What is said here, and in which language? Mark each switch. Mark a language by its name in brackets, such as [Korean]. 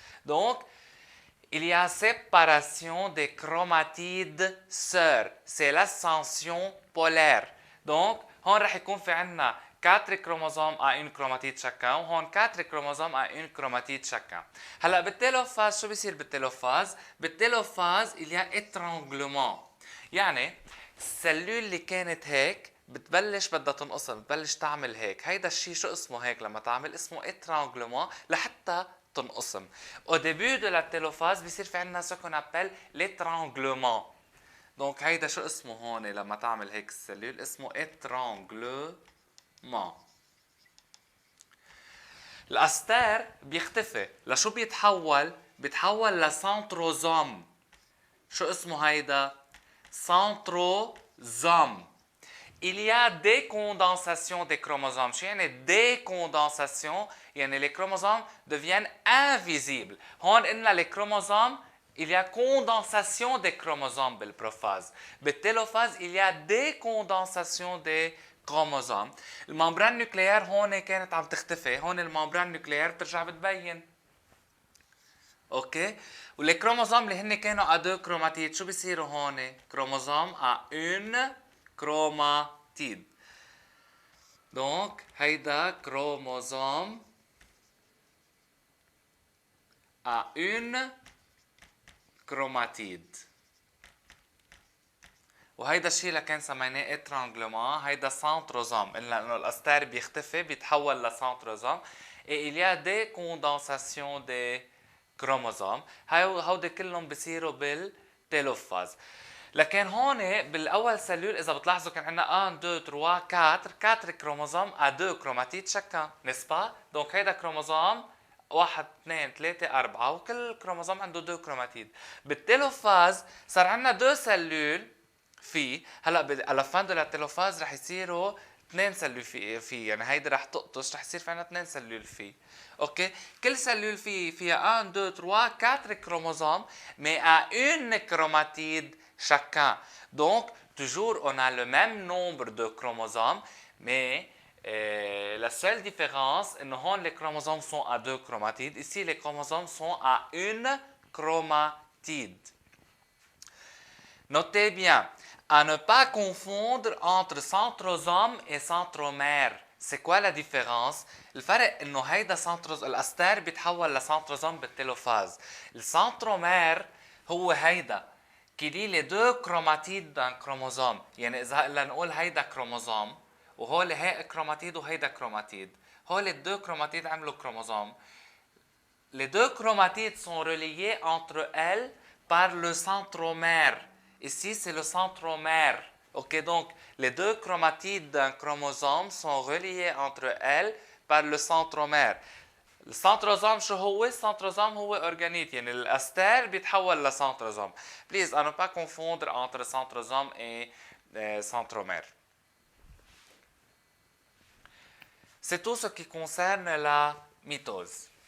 [French] Donc il y a séparation des chromatides sœurs. C'est l'ascension polaire. Donc [Arabic] هون رح يكون في عنا [French] 4 chromosomes à une chromatide chacun [Arabic] وهون [French] 4 chromosomes à une chromatide chacun. [Arabic] هلا بالتيلوفاز شو بيصير بالتيلوفاز؟ بالتيلوفاز [French] il y a étranglement. [Arabic] يعني السلول اللي كانت هيك بتبلش بدها تنقسم، بتبلش تعمل هيك. هيدا الشيء شو اسمه هيك لما تعمل؟ اسمه étranglement لحتى تنقسم. [French] Au début de la télophase [Arabic] بيصير في عنا [French] ce qu'on appelle l'étranglement. [Arabic] donc هيدا شو اسمه هون لما تعمل هيك السلول؟ اسمه étranglement. الاستار بيختفي. لشو بيتحول؟ بيتحول لسنتروزوم. شو اسمه هيدا؟ سنتروزوم. [French] Il y a décondensation des chromosomes. [Arabic] شو يعني [French] décondensation؟ [Arabic] يعني [French] les chromosomes deviennent invisibles. [Arabic] هون قلنا [French] les chromosomes il y a condensation des chromosomes بالبروphase. بالtélophase il y a décondensation des chromosomes. [Arabic] الممبران نوكليير هون كانت عم تختفي، هون الممبران نوكليير بترجع بتبين. اوكي؟ واللي chromosomes اللي هن كانوا [French] à deux chromatides [Arabic] شو بيصيروا هون؟ [French] chromosome à une chromatide. donc [Arabic] هيدا [French] chromosome à une chromatide. [Arabic] وهيدا الشيء اللي كان سميناه étranglement هيدا centrosome. قلنا انه الاستار بيختفي بيتحول لسنتروزوم. [French] et il y a des condensations des chromosomes. [Arabic] هودي كلهم بيصيروا بالتيلوفاز. لكن هون بالاول سلول اذا بتلاحظوا كان عندنا 1 2 3 4 كروموزوم [French] à 2 chromatides chacun, n'est-ce pas? [Arabic] donc هيدا كروموزوم 1 2 3 4 وكل كروموزوم عنده 2 كروماتيد. بالتيلوفاز صار عندنا 2 سلول في هلا على فان دو لا تيلوفاز رح يصيروا 2 سلول في يعني هيدي رح تقطش رح يصير في عندنا 2 سلول في. اوكي كل سلول فيها 1 2 3 4 كروموزوم [French] mais à une chromatide chacun. Donc toujours on a le même nombre de chromosomes mais la seule différence [Arabic] انه هون [French] les chromosomes sont à 2 chromatides, ici les chromosomes sont à une chromatide. Notez bien, à ne pas confondre entre centrosome et centromère. C'est quoi la différence؟ [Arabic] الفرق انه هيدا الاستار بيتحول لسنتروزوم بالتيلوفاز. السنترومير هو هيدا كي لي دو كروماتيد دان كروموزوم. يعني اذا هلا نقول هيدا كروموزوم وهول هي كروماتيد وهيدا كروماتيد. هول الدو كروماتيد عملوا كروموزوم. [French] Les deux chromatides sont reliées entre elles par le centromère. Ici, c'est le centromère. Ok, donc les deux chromatides d'un chromosome sont reliées entre elles par le centromère. [Arabic] السنتروزوم شو هو؟ السنتروزوم هو اورجانيت يعني الاستار بيتحول لسنتروزوم. [French] Please, à ne pas confondre entre centrosome et centromère. C'est tout ce qui concerne la mitose.